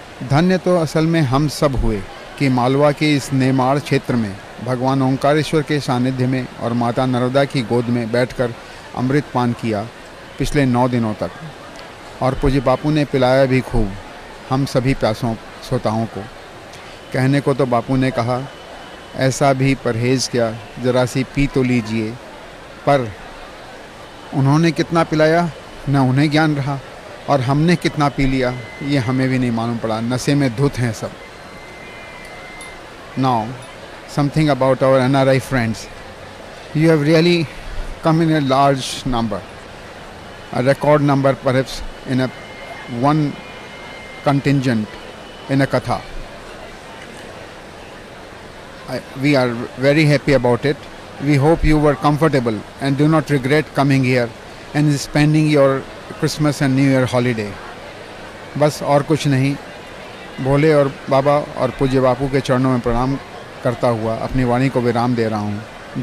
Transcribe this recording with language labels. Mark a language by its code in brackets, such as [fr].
[hi] धन्य तो असल में हम सब हुए कि मालवा के इस नेमाड़ क्षेत्र में भगवान ओंकारेश्वर के सानिध्य में और माता नर्मदा की गोद में बैठकर अमृत पान किया पिछले 9 दिनों तक, और पूज्य बापू ने पिलाया भी खूब हम सभी प्यासों श्रोताओं को। कहने को तो बापू ने कहा, ऐसा भी परहेज़ क्या, ज़रा सी पी तो लीजिए, पर उन्होंने कितना पिलाया न उन्हें ज्ञान रहा, और हमने कितना पी लिया ये हमें भी नहीं मालूम पड़ा। नशे में धुत हैं सब। [en] Now, something about our NRI friends. You have really come in a large number, a record number perhaps in a one contingent in a katha. We are very happy about it. We hope you were comfortable and do not regret coming here and spending your Christmas and New Year holiday. [hi] बस और कुछ नहीं, भोले और बाबा और पूज्य बापू के चरणों में प्रणाम करता हुआ अपनी वाणी को विराम दे रहा हूँ।